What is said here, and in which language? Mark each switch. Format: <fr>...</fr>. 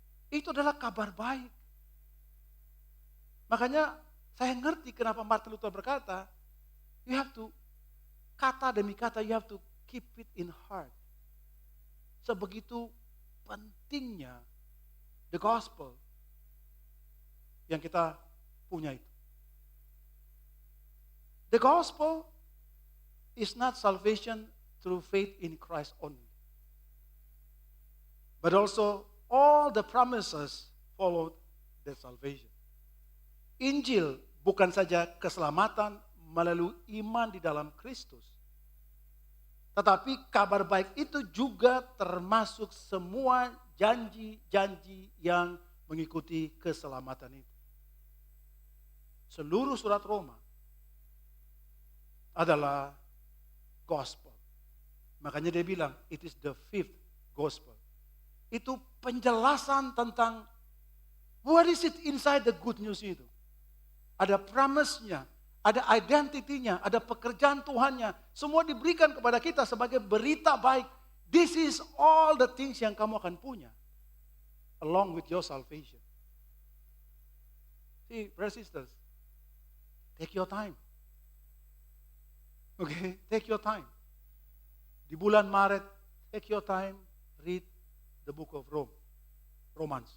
<id>Itu adalah kabar baik. Makanya saya ngerti kenapa Martin Luther berkata, you have to, kata demi kata, you have to keep it in heart. Sebegitu pentingnya the gospel yang kita punya itu.</id> <en>The gospel is not salvation through faith in Christ only. But also all the promises followed the salvation.</en> <id>Injil bukan saja keselamatan melalui iman di dalam Kristus. Tetapi kabar baik itu juga termasuk semua janji-janji yang mengikuti keselamatan itu. Seluruh surat Roma adalah gospel. Makanya dia bilang, it is the fifth gospel. Itu penjelasan tentang what is it inside the good news itu. Ada promise-nya, ada identity-nya, ada pekerjaan Tuhannya. Semua diberikan kepada kita sebagai berita baik. This is all the things yang kamu akan punya.</id> <en>Along with your salvation. See, brothers and sisters, take your time. Okay, take your time. Di bulan Maret, take your time, read the book of Romans.</en>